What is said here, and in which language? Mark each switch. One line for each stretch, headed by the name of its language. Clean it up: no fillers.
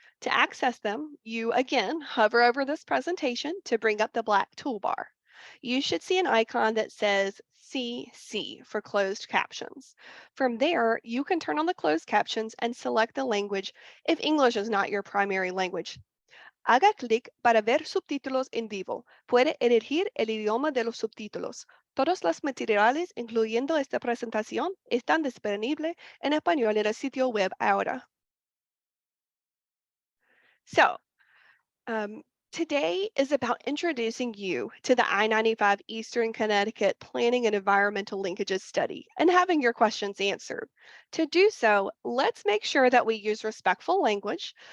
English: To access them, you again hover over this presentation to bring up the black toolbar. You should see an icon that says CC for closed captions. From there, you can turn on the closed captions and select the language if English is not your primary language.
Spanish: Haga clic para ver subtítulos en vivo. Puede elegir el idioma de los subtítulos. Todos los materiales, incluyendo esta presentación, están disponibles en español en el sitio web ahora.
English: So, today is about introducing you to the I-95 Eastern Connecticut Planning and Environmental Linkages Study and having your questions answered. To do so, let's make sure that we use respectful language.